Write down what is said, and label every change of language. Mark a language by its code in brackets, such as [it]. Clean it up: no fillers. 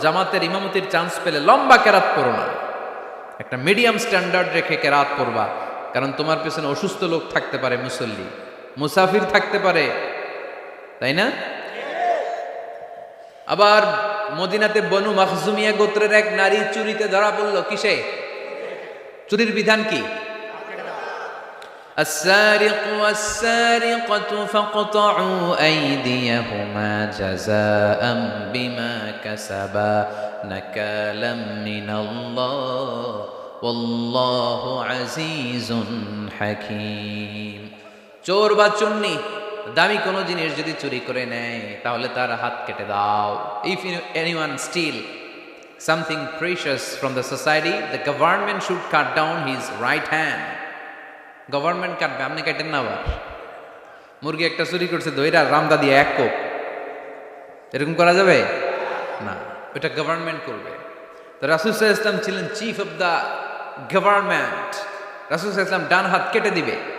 [bn] জামাতের ইমামতির চান্স পেলে লম্বা কেরাত করো না, একটা মিডিয়াম স্ট্যান্ডার্ড রেখে কেরাত করবা, কারণ তোমার পেছনে অসুস্থ লোক থাকতে পারে, মুসল্লি, মুসাফির থাকতে পারে, তাই না? আবার মদিনাতে বনু মাখজুমিয়া গোত্রের এক নারী চুরিতে ধরা পড়ল। কিসে? চুরির বিধান কি? [ar] السارق والسارقة فاقطعوا أيديهما جزاء بما كسبا نكالا من الله والله عزيز حكيم। [bn] চোর বা চুন্নি দামি কোনো জিনিস যদি চুরি করে নেয় তাহলে তার হাত কেটে দাও। [en] If anyone steal something precious from the society, the government should cut down his right hand. [bn] Government কাটবে, আপনি কাটেন না। আবার মুরগি একটা চুরি করছে, দইরা রামদা দিয়ে এক কোপ, এরকম করা যাবে না, ওটা গভর্নমেন্ট করবে। তো রাসূল সাল্লাল্লাহু আলাইহি ওয়াসাল্লাম ছিলেন [en] chief of the government, [bn] রাসূল সাল্লাল্লাহু আলাইহি ওয়াসাল্লাম ডান হাত কেটে দিবে।